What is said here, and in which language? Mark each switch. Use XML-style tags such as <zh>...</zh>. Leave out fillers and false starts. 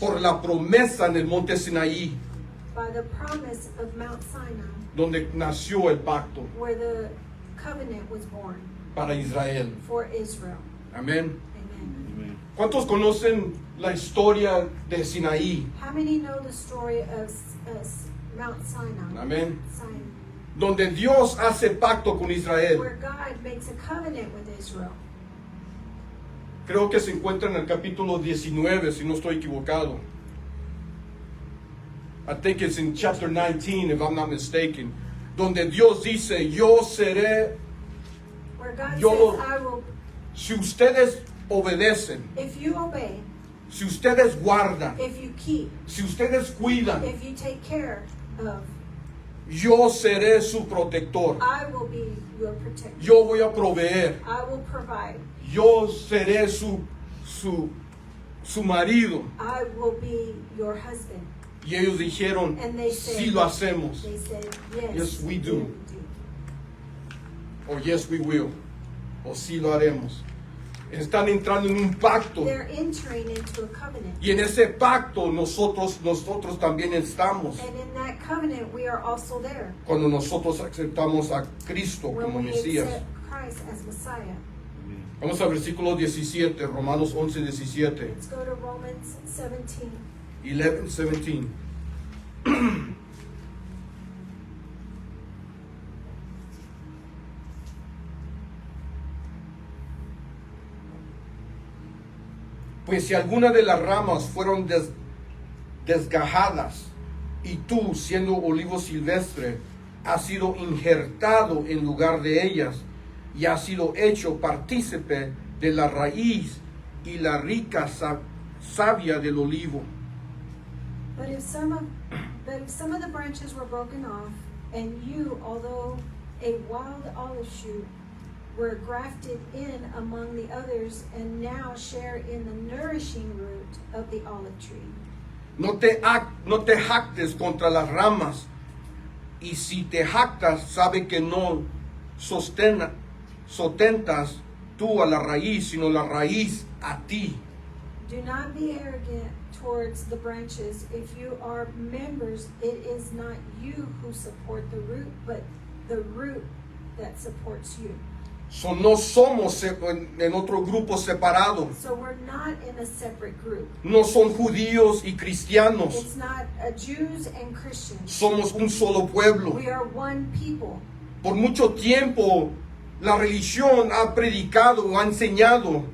<es>por la promesa en el monte Sinaí,</es> <en>by the promise of Mount Sinai,</en> <es>donde nació el pacto</es> <en>where the covenant was born</en> <es>para Israel.</es> <en>for Israel.</en> <es>Amén.</es> <en>Amen.</en> <es>¿Cuántos conocen la historia de Sinaí?</es> <en>How many know the story of Mount Sinai?</en> <es>Amén.</es> <en>Sinai,</en> <es>Donde Dios hace pacto con Israel.</es> <en>where God makes a covenant with Israel.</en> <es>Creo que se encuentra en el capítulo 19, si no estoy equivocado.</es> <en>I think it's in chapter 19, if I'm not mistaken.</en> <es>Donde Dios dice, yo seré,</es> <en>Where God</en> <es>Yo-</es> <en>says, I will,</en> <es>si ustedes obedecen,</es> <en>if you obey,</en> <es>si ustedes guardan,</es> <en>if you keep,</en> <es>si ustedes cuidan,</es> <en>if you take care of,</en> <es>yo seré su protector.</es> <en>I will be your protector.</en> <es>Yo voy a proveer.</es> <en>I will provide.</en> <es>Yo seré su marido.</es> <en>I will be your husband.</en> <es>Y ellos dijeron,</es> <en>And they said,</en> <es>sí lo hacemos.</es> <en>They said, yes, Yes, we do. O yes, we will.</en> <es>O sí lo haremos. Están entrando en un pacto.</es> <en>They're entering into a covenant.</en> <es>Y en ese pacto nosotros también estamos.</es> <en>And in that covenant, we are also there.</en> <es>Cuando nosotros aceptamos a Cristo</es> <en>When</en> <es>como</es> <en>we</en> <es>Mesías.</es> <en>accept Christ as Messiah.</en> <es>Vamos al versículo 17, Romanos 11, 17.</es> <en>Let's go to Romans 17.</en> <es>11, 17. Pues si alguna de las ramas fueron desgajadas, y tú, siendo olivo silvestre, has sido injertado en lugar de ellas, y has sido hecho partícipe de la raíz y la rica savia del olivo.</es> <en>But if some of the branches were broken off, and you, although a wild olive shoot, were grafted in among the others, and now share in the nourishing root of the olive tree.</en> <es>No te jactes contra las ramas, y si te jactas, sabe que no sostentas tú a la raíz, sino la raíz a ti.</es> <en>Do not be arrogant towards the branches. If you are members, it is not you who support the root, but the root that supports you.</en> <es>So no somos en otro grupo separado.</es> <en>So we're not in a separate group.</en> <es>No son judíos y cristianos.</es> <en>It's not Jews and Christians.</en> <es>Somos un solo pueblo.</es> <en>We are one people.</en> <es>Por mucho tiempo la religión ha predicado o ha enseñado</es>